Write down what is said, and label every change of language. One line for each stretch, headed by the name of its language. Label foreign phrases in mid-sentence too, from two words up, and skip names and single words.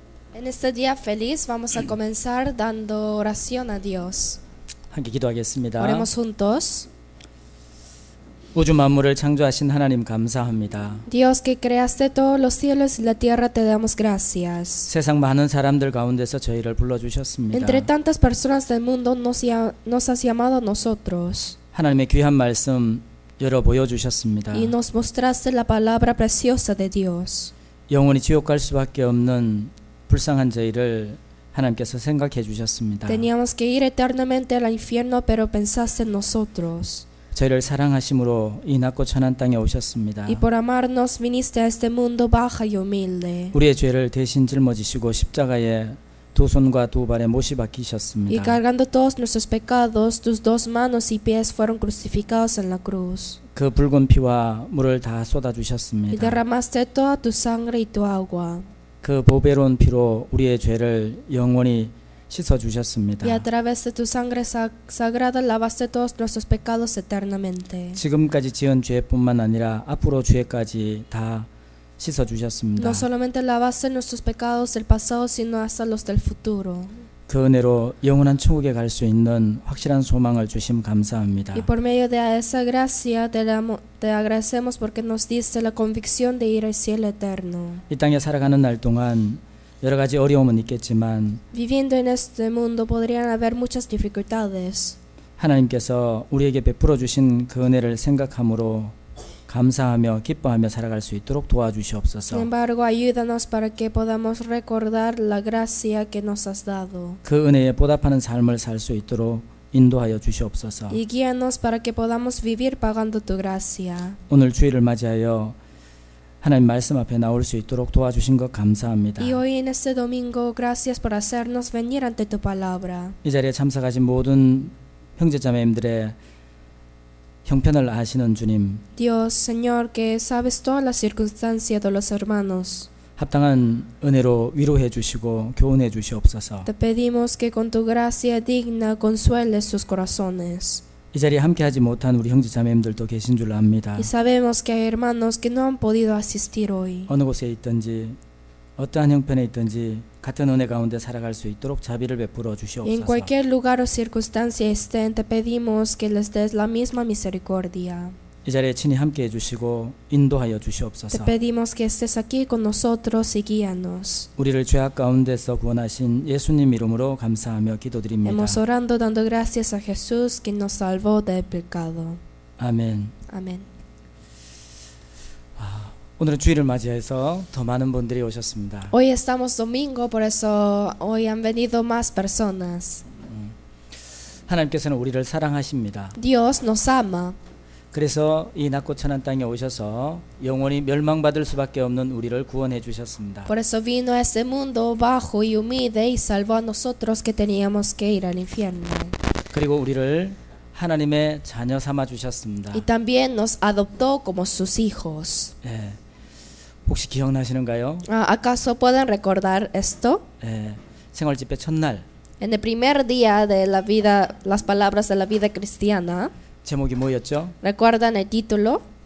Spanish: En este día feliz vamos a comenzar dando oración a Dios.
Korean: 함께 기도하겠습니다.
Spanish: Oremos juntos.
Korean: 우주 만물을 창조하신 하나님 감사합니다.
Spanish: Dios que creaste todos los cielos y la tierra, te damos gracias.
Korean: 세상 많은 사람들 가운데서 저희를 불러주셨습니다.
Spanish: Entre tantas personas del mundo nos has llamado a nosotros
Korean: 하나님의 귀한 말씀 열어 보여주셨습니다.
Spanish: y nos mostraste la palabra preciosa de Dios.
Korean: 영원히 지옥 갈 수밖에 없는 불쌍한 저희를 하나님께서 생각해 주셨습니다.
Spanish: Teníamos que ir eternamente al infierno, pero pensaste en nosotros.
Korean: 저희를 사랑하심으로 이 낮고 천한 땅에 오셨습니다.
Spanish: Y por amarnos viniste a este mundo bajo y humilde.
Korean: 우리의 죄를 대신 짊어지시고 십자가에 두 손과 두 발에 못이 박히셨습니다.
Spanish: Y cargando todos nuestros pecados, tus dos manos y pies fueron crucificados en la cruz.
Korean: 그 붉은 피와 물을 다
Spanish: Y
Korean: 쏟아주셨습니다.
Spanish: derramaste toda tu sangre y tu agua.
Korean: 그 보배로운 피로 우리의 죄를 영원히 씻어주셨습니다.
Spanish: Y a través de tu sangre sagrada lavaste todos nuestros pecados eternamente.
Korean: 지금까지 지은 죄뿐만 아니라 앞으로 죄까지 다 씻어주셨습니다.
Spanish: No solamente lavaste nuestros pecados del pasado, sino hasta los del futuro.
Korean: 그 은혜로 영원한 천국에 갈 수 있는 확실한 소망을 주심 감사합니다.
Spanish: Y por medio de esa gracia te agradecemos porque nos diste la convicción de ir al cielo eterno.
Korean: 이 땅에 살아가는 날 동안 여러 가지 어려움은 있겠지만
Spanish: Viviendo en este mundo podrían haber muchas dificultades.
Korean: 하나님께서 우리에게 베풀어 주신 그 은혜를 생각함으로 감사하며 기뻐하며 살아갈 수 있도록 도와주시옵소서.
Spanish: Sin embargo, ayúdanos para que podamos recordar la gracia que nos has dado.
Korean: 그 은혜에 보답하는 삶을 살 수 있도록 인도하여 주시옵소서.
Spanish: Y guíanos para que podamos vivir pagando tu gracia.
Korean: 오늘 주일을 맞이하여 하나님 말씀 앞에 나올 수 있도록 도와주신 것 감사합니다.
Spanish: Y hoy en este domingo, gracias por hacernos venir ante tu palabra.
Korean: 이 자리에 참석하신 모든 형제자매님들의 형편을 아시는 주님,
Spanish: Dios, Señor, que sabes todas las circunstancias de los hermanos,
Korean: 합당한 은혜로 위로해 주시고 교훈해 주시옵소서.
Spanish: te pedimos que con tu gracia digna consueles sus corazones.
Korean: 이 자리에 함께하지 못한 우리 형제자매님들도 계신 줄 압니다.
Spanish: Y sabemos que hay hermanos que no han podido asistir hoy.
Korean: 어느 곳에 있든지 어떠한 형편에 있든지 같은 은혜 가운데 살아갈 수 있도록 자비를 베풀어
Spanish: En
Korean: 주시옵소서.
Spanish: cualquier lugar o circunstancia estén, te pedimos que les des la misma misericordia.
Korean: 이 자리에 친히 함께해 주시고 인도하여
Spanish: Te
Korean: 주시옵소서.
Spanish: pedimos que estés aquí con nosotros y guíanos.
Korean: 우리를 죄악 가운데서 구원하신 예수님 이름으로 감사하며 기도드립니다.
Spanish: Hemos orando dando gracias a Jesús que nos salvó del pecado.
Korean: 아멘.
Spanish: Amén.
Korean: 오늘은 주일을 맞이해서 더 많은 분들이 오셨습니다.
Spanish: Hoy estamos domingo, por eso hoy han venido más personas.
Korean: 하나님께서는 우리를 사랑하십니다.
Spanish: Dios nos ama.
Korean: 그래서 이 낮고 천한 땅에 오셔서 영원히 멸망받을 수밖에 없는 우리를 구원해 주셨습니다.
Spanish: Por eso vino a este mundo bajo y humilde y salvó a nosotros que teníamos que ir al infierno.
Korean: 그리고 우리를 하나님의 자녀 삼아 주셨습니다.
Spanish: Y también nos adoptó como sus hijos.
Korean: 예. 혹시 기억나시는가요?
Spanish: ¿Acaso pueden recordar esto?
Korean: 예. 생활 집회 첫날
Spanish: En el primer día de la vida, las palabras de la vida cristiana,
Korean: 제목이 뭐였죠?
Spanish: ¿recuerdan el título?